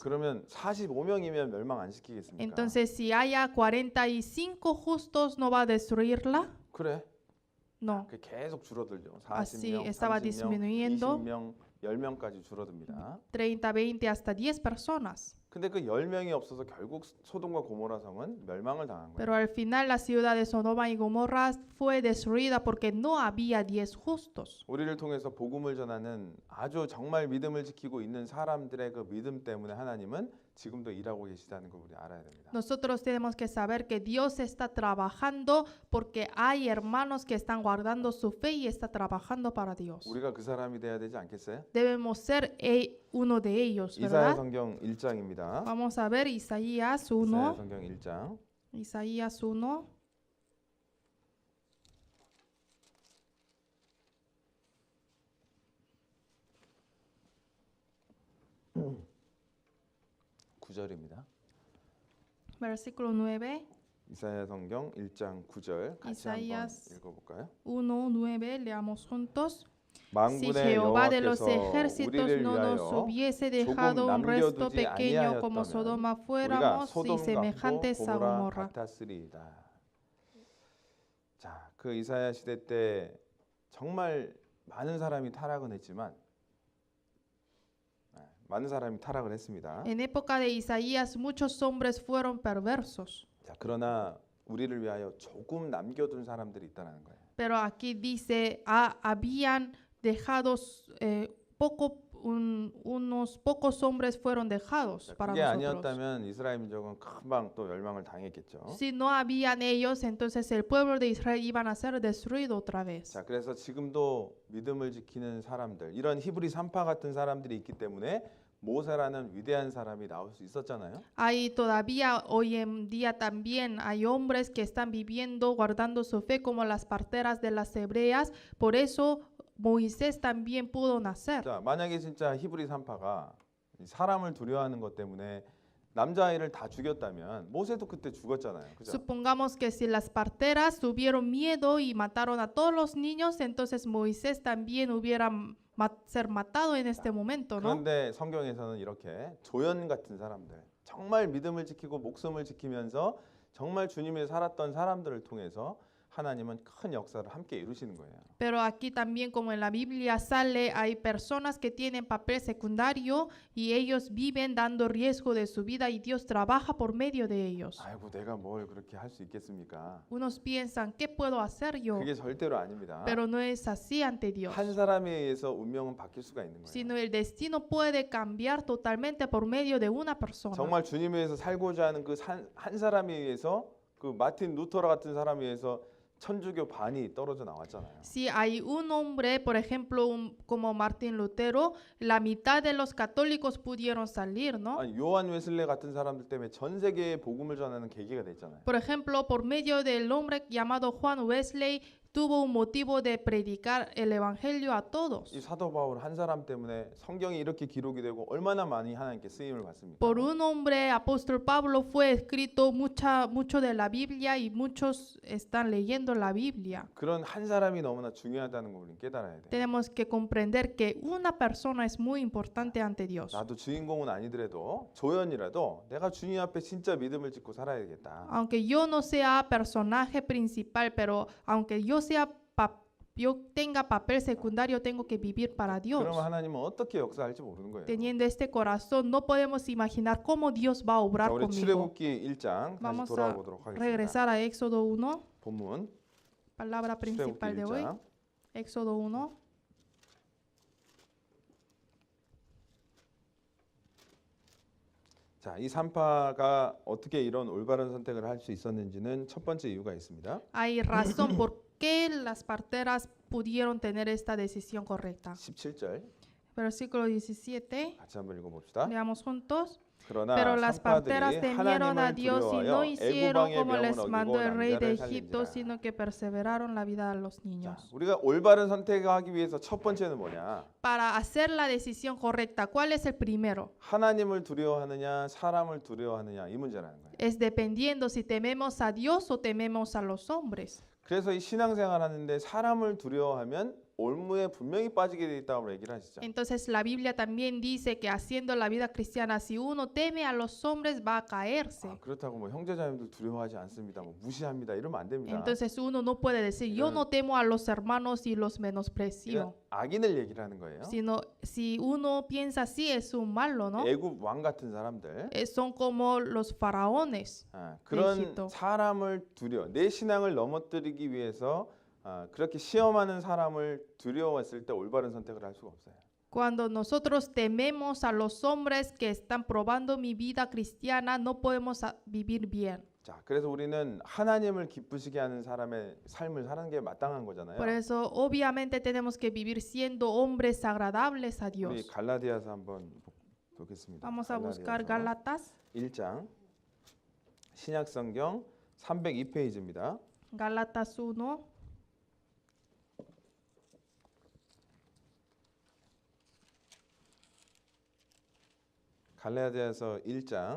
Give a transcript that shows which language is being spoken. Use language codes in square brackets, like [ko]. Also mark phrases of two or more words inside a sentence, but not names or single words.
[ko] 그러면 45명이면 멸망 안 시키겠습니까? [es] Entonces, si haya 45 justos, ¿no va a destruirla? [ko] 그래. [es] No. [ko] 그 계속 줄어들죠. [es] Así [ko] 40명, [es] estaba [ko] 30명, [es] disminuyendo. [ko] 20명, 10명까지 줄어듭니다. [es] 30, 20, hasta 10 personas. [ko] 근데 그 10명이 없어서 결국 소돔과 고모라 성은 멸망을 당한 거예요. [es] Pero al final la ciudad de Sodoma y Gomorra fue destruida porque no había 10 justos. [ko] 우리를 통해서 복음을 전하는 아주 정말 믿음을 지키고 있는 사람들의 그 믿음 때문에 하나님은 지금도 일하고 계시다는 걸 우리 알아야 됩니다. [es] Nosotros tenemos que saber que Dios está trabajando porque hay hermanos que están guardando su fe y está trabajando para Dios. [ko] 우리가 그 사람이 돼야 되지 않겠어요? [es] Debemos ser uno de ellos, [ko] 이사야 [es] ¿verdad? [ko] 성경 1장입니다. [es] Vamos a ver Isaías [ko] 이사야 1. 성경 1장. [es] Isaías 1. [ko] (9절입니다) [es] Versículo 9. [ko] 이사야 성경 1장 9절 같이 한번 이사야스 읽어볼까요? [es] 1:9 leamos juntos. Si [ko] 만군의 [es] Jehová de los [ko] 여호와께서 [es] ejércitos [ko] 우리를 [es] no nos [ko] 위하여 [es] hubiese [ko] 조금 [es] dejado un resto [ko] 남겨두지 [es] pequeño como [ko] 아니하였다면 [es] Sodoma [ko] 우리가 [es] fuéramos y [ko] 소돔 같고 [es] semejantes a [ko] 고모라 [es] Gomorra. [ko] 같았으리이다. 자, 그 이사야 시대 때 정말 많은 사람이 타락은 했지만 많은 사람이 타락을 했습니다. [es] En época de Isaías muchos hombres fueron perversos. [ko] 자, 그러나 우리를 위하여 조금 남겨둔 사람들이 있다는 거예요. [es] Pero aquí dice, habían dejado unos pocos hombres fueron dejados [ko] 자, [es] para [ko] 그게 [es] nosotros. [ko] 아니었다면 이스라엘 민족은 금방 또 멸망을 당했겠죠. [es] Si no habían ellos, entonces el pueblo de Israel iban a ser destruido otra vez. [ko] 자, 그래서 지금도 믿음을 지키는 사람들, 이런 히브리 3파 같은 사람들이 있기 때문에 모세라는 위대한 사람이 나올 수 있었잖아요. [es] Hay todavía hoy en día también hay hombres que están viviendo guardando su fe como las parteras de las hebreas, por eso Moisés también pudo nacer. [ko] 자, 만약에 진짜 히브리 3파가 사람을 두려워하는 것 때문에 남자아이를 다 죽였다면 모세도 그때 죽었잖아요. 그죠? [es] Supongamos que si las parteras tuvieron miedo y mataron a todos los niños, entonces Moisés también hubiera ser matado en este momento, ¿no? [ko] 그런데 성경에서는 이렇게 조연 같은 사람들, 정말 믿음을 지키고 목숨을 지키면서 정말 주님을 살았던 사람들을 통해서 하나님은 큰 역사를 함께 이루시는 거예요. [es] Pero aquí también, como en la Biblia sale, hay personas que tienen papel secundario y ellos viven dando riesgo de su vida y Dios trabaja por medio de ellos. [ko] 아이고, 내가 뭘 그렇게 할 수 있겠습니까? [es] Unos piensan, ¿qué puedo hacer yo? [ko] 그게 절대로 아닙니다. [es] Pero no es así ante Dios, [ko] 한 사람에 의해서 운명은 바뀔 수가 있는 거예요. [es] sino el destino puede cambiar totalmente por medio de una persona. [ko] 정말 주님에 의해서 살고자 하는 그 한 사람에 의해서 그 마틴 루터라 같은 사람에 의해서 천주교 반이 떨어져 나왔잖아요. [es] Si hay un hombre, por ejemplo, como Martín Lutero, la mitad de los católicos pudieron salir, ¿no? [ko] 아니, 요한 웨슬레 같은 사람들 때문에 전 세계에 복음을 전하는 계기가 됐잖아요. [es] Por ejemplo, por medio del hombre llamado Juan Wesley, tuvo un motivo de predicar el evangelio a todos. [ko] 이 사도 바울 한 사람 때문에 성경이 이렇게 기록이 되고 얼마나 많이 하나님께 쓰임을 받습니까? [es] Por un hombre, apóstol Pablo, fue escrito mucho de la Biblia y muchos están leyendo la Biblia. [ko] 그런 한 사람이 너무나 중요하다는 걸 우리는 깨달아야 돼요. [es] Tenemos que comprender que una persona es muy importante ante Dios. [ko] 나도 주인공은 아니더라도 조연이라도 내가 주님 앞에 진짜 믿음을 짓고 살아야 되겠다. [es] Aunque yo no sea personaje principal, pero aunque yo tenga papel secundario, tengo que vivir para Dios. [ko] 그러면 하나님은 어떻게 역사할지 모르는 거예요. [es] Teniendo este corazón, no podemos imaginar cómo Dios va a [ko] 자, [es] obrar [ko] 우리 [es] conmigo. [ko] 출애굽기 1장 다시 [es] Vamos [ko] 돌아와 [es] a [ko] 보도록 하겠습니다. [es] regresar a Éxodo 1, [ko] 본문 [es] palabra principal [ko] 출애굽기 [es] de hoy. [ko] 1장 [es] Éxodo 1. [ko] 자, 이 산파가 어떻게 이런 올바른 선택을 할 수 있었는지는 첫 번째 이유가 있습니다. [es] Hay razón por qué las parteras pudieron tener esta decisión correcta. [ko] 17절 [es] Versículo 17. [ko] 같이 한번 읽어봅시다. [es] Leamos juntos. [ko] 그러나 [es] Pero las parteras [ko] 산파들이 [es] temieron a [ko] 하나님을 [es] Dios y no [ko] 두려워하여 [es] hicieron [ko] 애굽왕의 [es] como [ko] 명을 [es] les mandó [ko] 어기고 [es] el rey de [ko] 남자를 [es] Egipto, [ko] 살린지라. [es] sino que perseveraron la vida de los [ko] 자, [es] niños. [ko] 우리가 올바른 선택을 하기 위해서 첫 번째는 뭐냐? [es] Para hacer la decisión correcta, ¿cuál es el primero? [ko] 하나님을 두려워하느냐, 사람을 두려워하느냐 이 문제라는 거예요. [es] Es dependiendo si tememos a Dios o tememos a los hombres. [ko] 그래서 이 신앙생활 하는데 사람을 두려워하면 올무에 분명히 빠지게 돼 있다고 얘기를 하시죠. Entonces la Biblia también dice que haciendo la vida cristiana, si uno teme a los hombres, va a caerse. 아, 그렇다고 뭐 형제자매들 두려워하지 않습니다. 뭐 무시합니다. 이러면 안 됩니다. [es] Entonces uno no puede decir, yo no temo a los hermanos y los menosprecio. [ko] 이건 악인을 얘기를 하는 거예요. [es] Sino, si uno piensa así, es un malo, ¿no? [ko] 애굽 왕 같은 사람들. [es] Son como los faraones. [ko] 그런 에집토. 사람을 내 신앙을 넘어뜨리기 위해서 그렇게 시험하는 사람을 두려워했을 때 올바른 선택을 할 수가 없어요. [es] Cuando nosotros tememos a los hombres que están probando mi vida cristiana, no podemos vivir bien. [ko] 자, 그래서 우리는 하나님을 기쁘시게 하는 사람의 삶을 사는 게 마땅한 거잖아요. [es] Por eso, obviamente, tenemos que vivir siendo hombres agradables a [ko] 우리 [es] Dios. [ko] 갈라디아서 한번 보겠습니다. [es] Vamos a buscar Gálatas, [ko] 1장 신약 성경 302페이지입니다. [es] Gálatas 1. [ko] 갈라디아서 1장